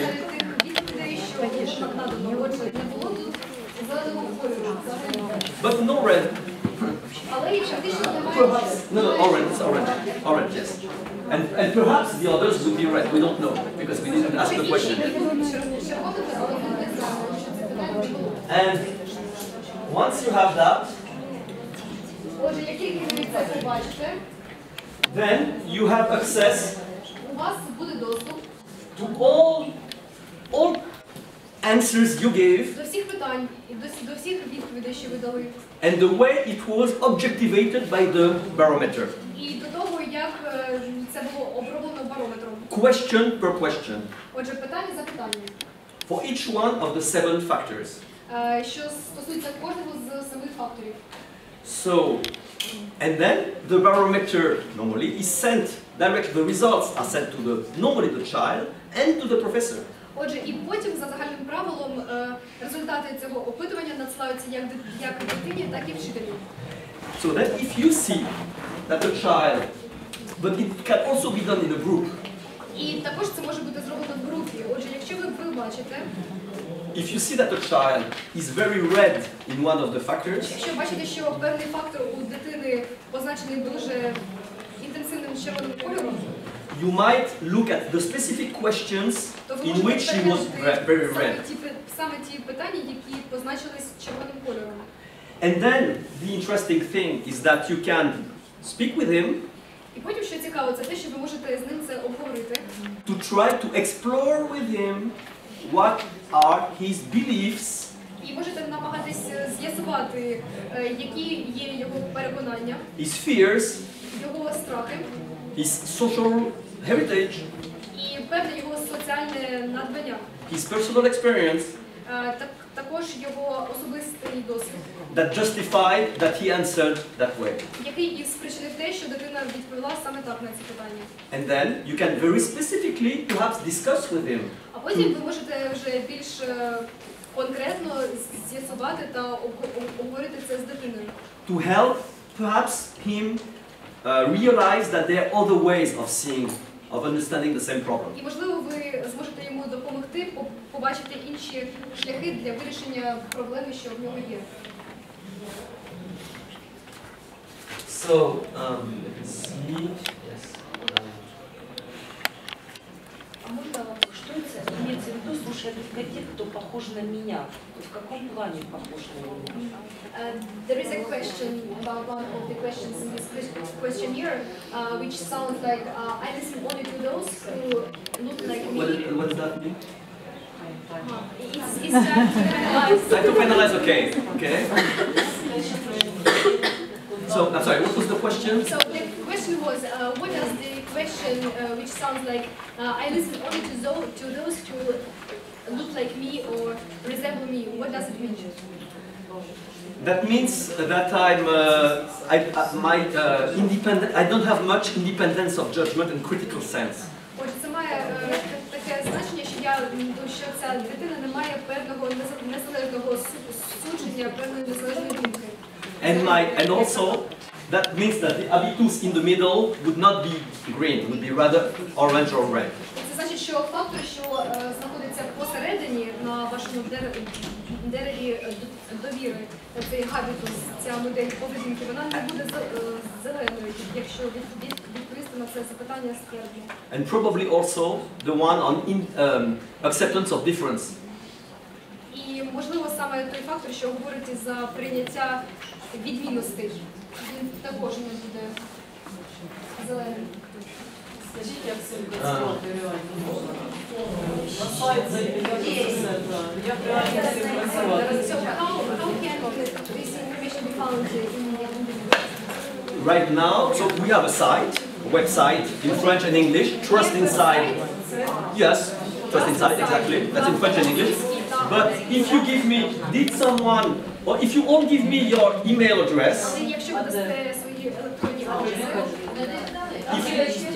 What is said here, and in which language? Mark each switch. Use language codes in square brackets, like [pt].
[uk] серед тих відповідей, що нам надано. Отже, не було тут зеленого кольору взагалі. [en] But no red. [uk] Але і фактично немає. [en] Perhaps, no, orange, it's orange. Orange, yes. And perhaps the others would be red, we don't know, because we didn't ask the question. And once you have that, [uk] Отже, як тільки ви це побачите, [en] then you have access [uk] у вас буде доступ [en] to all answers you gave [uk] до всіх питань і до всіх відповідей, що ви дали. [en] and the way it was objectivated by the barometer. [uk] І до того, як це було оброблено барометром. [en] Question per question. [uk] Отже, питання за питанням. [en] For each one of the 7 factors. [uk] Що стосується кожного з 7 факторів. [en] So, and then the barometer normally is sent, the results are sent to normally the child and to the professor. [uk] Отже, і потім за загальним правилом результати цього опитування надсилаються як дитині, так і вчителю. [en] So that if you see that the child, but it can also be done in a group. [uk] І також це може бути зроблено в групі. Отже, якщо ви бачите, [en] If you see that the child is very red in one of the factors, [uk] якщо бачите, що певний фактор у дитини позначений дуже інтенсивним червоним кольором, [en] you might look at the specific questions [uk] то ви [en] in [uk] можете [en] which he was very red. [uk] саме ті питання, які позначились червоним кольором. [en] And then the interesting thing is that you can speak with him [uk] І потім, що цікаво, це те, що ви можете з ним це обговорити. [en] To try to explore with him what are his beliefs, [uk] І можете намагатись з'ясувати, які є його переконання, [en] his fears, [uk] його страхи [en] his social heritage, [uk] і певне його соціальне надбання. [en] his personal experience [uk] Також його особистий досвід, [en] that justified that he answered that way. [uk] який і спричинив те, що дитина відповіла саме так на ці питання. [en] And then you can very specifically perhaps discuss with him. [uk] А потім ви можете вже більш конкретно з'ясувати та обговорити це з дитиною. [en] To help perhaps him realize that there are other ways of seeing, of understanding the same problem. [uk] І можливо ви зможете йому допомогти побачити інші шляхи для вирішення проблеми, що в нього є. [en] So, see, yes. [ru] А можно вопрос, что это имеется в виду, слушая только тех, кто похож на меня? В каком плане похож на меня? [en] There is a question about one of the questions in this questionnaire, which sounds like I listen only to those who look like me. What does that mean? It's time to analyze. Time to finalize, okay. Okay. So, I'm sorry, what was the question? So the question was, what does the question, which sounds like I listen only to those who look like me or resemble me, what does it mean? That means that I don't have much independence of judgment and critical sense. [uk] Отже, це має таке значення, що ця дитина не має певного незалежного судження, певної незалежної думки. [en] And also, that means that the habitus in the middle would not be green, would be rather orange or red. [uk] Це значить, що фактор, що знаходиться посередині на вашому дереві довіри, цей габітус, ця модель поведінки, вона не буде зеленою, якщо відповісти на це запитання спереду. [en] And probably also the one on acceptance of difference. [uk] І можливо саме той фактор, що говорить за прийняття відмінностей, він також не буде зеленим. Скажіть, як сьогодні реально можна? На сайт заїхати, як реально з цим працювати? [en] So how can this information be found in the Right now, so we have a site, a website in French and English, TrustInside. Yes, TrustInside, exactly. That's in French and English. But if you give me, did someone, or if you all give me your email address, [uk] Якщо ви дасте свої електронні адреси,